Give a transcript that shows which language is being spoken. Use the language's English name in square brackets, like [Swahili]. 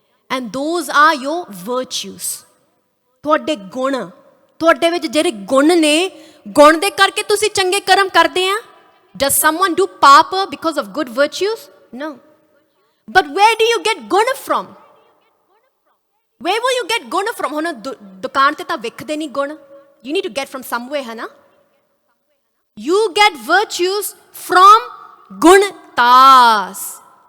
[English] And those are your virtues. [Punjabi] ਤੁਹਾਡੇ ਗੁਣ, ਤੁਹਾਡੇ ਵਿੱਚ ਜਿਹੜੇ ਗੁਣ ਨੇ, ਗੁਣ ਦੇ ਕਰਕੇ ਤੁਸੀਂ ਚੰਗੇ ਕਰਮ ਕਰਦੇ ਆ. [English] Does someone do papa because of good virtues? No. But where do you get guna from? Where will you get guna from? [Punjabi] ਹੁਣ ਦੁਕਾਨ ਤੇ ਤਾਂ ਵਿਕਦੇ ਨਹੀਂ ਗੁਣ. [English] You need to get from somewhere, [Punjabi] ਹੈ ਨਾ? [English] You get virtues from Guntas.